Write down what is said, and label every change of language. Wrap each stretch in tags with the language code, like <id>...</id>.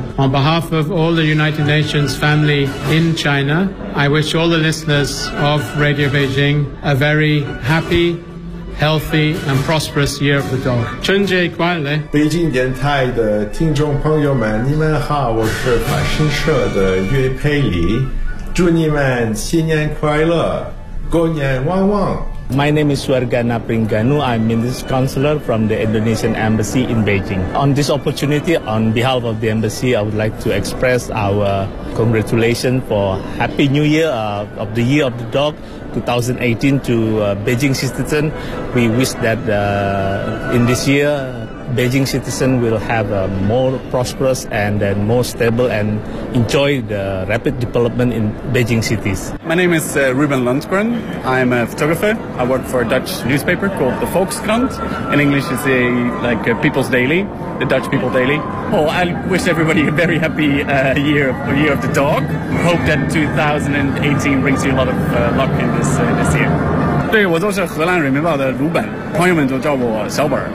<en>On behalf of all the United Nations family in China, I wish all the listeners of Radio Beijing a very happy, healthy and prosperous year of the dog.</en> <zh>春节快乐。北京电台的听众朋友们，你们好，我是法新社的岳佩里，祝你们新年快乐，狗年旺旺。</zh> <en>My name is Suargana Pringanu. I'm Minister Counselor from the Indonesian Embassy in Beijing. On this opportunity, on behalf of the Embassy, I would like to express our congratulations for Happy New Year of the Year of the Dog 2018 to Beijing citizens. We wish that in this year, Beijing citizens will have a more prosperous and more stable and enjoy the rapid development in Beijing cities. My name is Ruben Lundgren. I'm a photographer. I work for a Dutch newspaper called the Volkskrant. In English, it's a, like a People's Daily, the Dutch People Daily. Oh, I wish everybody a very happy year of the dog. Hope that 2018 brings you a lot of luck in this year.</en> <zh>对，我就是荷兰人民报的卢本，朋友们都叫我小本。</zh>